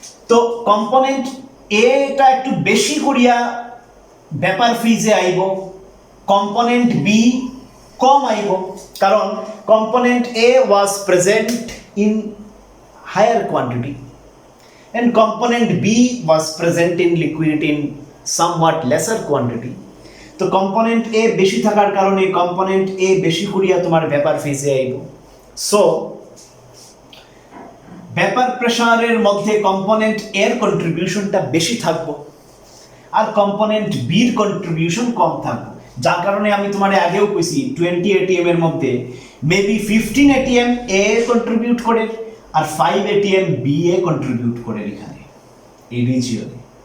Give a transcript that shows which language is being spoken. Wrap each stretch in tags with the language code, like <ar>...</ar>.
<bn>তো কম্পোনেন্ট এটা একটু বেশি করিয়া ভেপার ফেজে আইব, কম্পোনেন্ট বি কম আইব, কারণ</bn> <en>Component A was present in higher quantity and component B was present in liquid in somewhat lesser quantity.</en> <bn>তো কম্পোনেন্ট এ বেশি থাকার কারণে কম্পোনেন্ট এ বেশি করিয়া তোমার ভেপার ফেজে আইব। সো ভেপার প্রেসারের মধ্যে কম্পোনেন্ট এর কন্ট্রিবিউশনটা বেশি থাকবো আর কম্পোনেন্ট বির কন্ট্রিবিউশন কম থাকবে, যার কারণে আমি তোমার আগেও কইছি 20 এটিএম এর মধ্যে মেবি 15 এটিএম এ কন্ট্রিবিউট করে আর 5 এটিএম বি এ কন্ট্রিবিউট করে এখানে এই রিজিয়নে।</bn>